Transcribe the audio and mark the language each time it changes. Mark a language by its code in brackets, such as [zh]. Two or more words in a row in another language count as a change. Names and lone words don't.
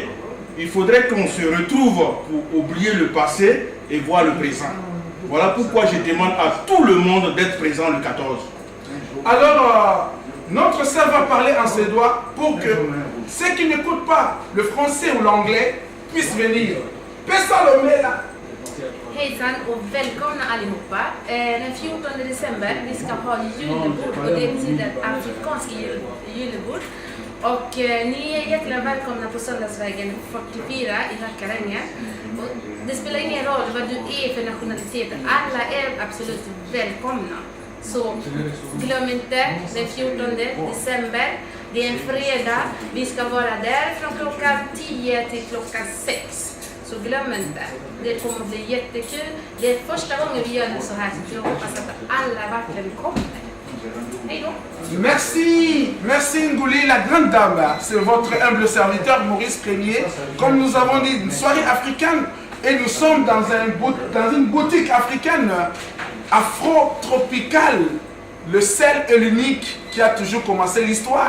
[fr] Il faudrait qu'on se retrouve pour oublier le passé et voir le présent. Voilà pourquoi je demande à tout le monde d'être présent le 14. Alors, notre sœur va parler en suédois pour que ceux qui n'écoutent pas le français ou l'anglais puissent venir. Pessalomela. [sv] Hejsan och välkomna allihopa. Den 14 december vi ska ha julebord och det betyder afrikansk julebord. Och ni är hjärtligt välkomna på Söndagsvägen 44 i Hökarängen. Det spelar ingen roll vad du är för nationalitet, alla är absolut välkomna. Så glöm inte den 14 december Det är en fredag. Vi ska vara där från klockan 10 till klockan 6. Så glöm inte. Det kommer att bli jättekul. Det är första gången vi gör det så här. Så jag hoppas att alla verkligen kommer. Hej då! [fr] Merci, merci Ngouli, la grande dame. C'est votre humble serviteur Maurice Premier. Comme nous avons dit, une soirée africaine et nous sommes dans une boutique africaine afro-tropicale. Le seul et l'unique qui a toujours commencé l'histoire.